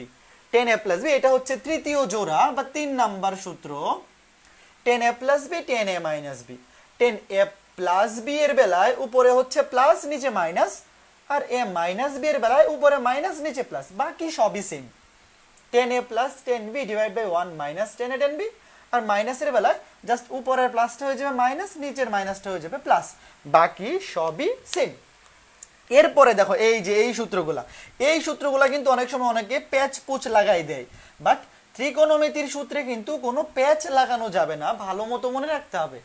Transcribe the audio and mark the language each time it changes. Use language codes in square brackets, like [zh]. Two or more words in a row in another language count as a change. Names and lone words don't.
[en] tan a plus b [bn] এটা হচ্ছে তৃতীয় জোড়া বা 3 নাম্বার সূত্র। [en] tan a plus b, tan a minus b. tan a plus b [bn] এর বেলায় উপরে হচ্ছে প্লাস, নিচে মাইনাস, আর [en] a minus b [bn] এর বেলায় উপরে মাইনাস, নিচে প্লাস, বাকি সবই সেম। [en] tan a plus tan b divide by 1 minus tan a tan b. [bn] আর মাইনাসের বেলায় জাস্ট উপরের প্লাসটা হয়ে যাবে মাইনাস, নিচের মাইনাসটা হয়ে যাবে প্লাস, বাকি সবই সেম। এরপরে দেখো এই সূত্রগুলা কিন্তু অনেক সময় অনেকে প্যাচ পুচ লাগাই দেয়, বাট ত্রিকোণমিতির সূত্রে কিন্তু কোনো প্যাচ লাগানো যাবে না, ভালো মতো মনে রাখতে হবে।